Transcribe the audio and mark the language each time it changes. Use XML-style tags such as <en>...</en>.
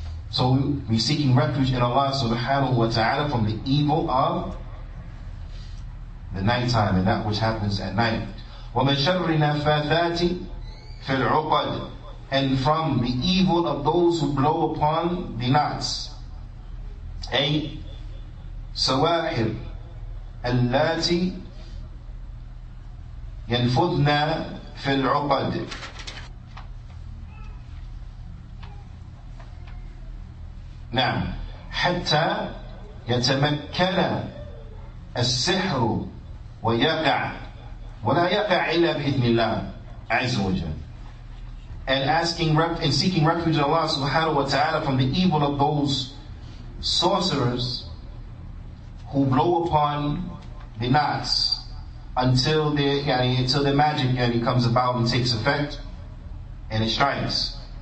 <en>So we're seeking refuge in Allah subhanahu wa ta'ala from the evil of the nighttime and that which happens at night.</en> <ar>وَمِنْ شَرِّ النَّفَّاثَاتِ فِي الْعُقَدِ,</ar> <en>and from the evil of those who blow upon the knots.</en> <ar>سواحر اللاتي ينفذن في العقد. نعم. حتى يتمكن السحر ويقع ولا يقع إلا بإذن الله عز وجل.</ar> <en>And asking and seeking refuge in Allah subhanahu wa ta'ala from the evil of those sorcerers who blow upon the knots until their magic comes about and takes effect and it strikes.</en>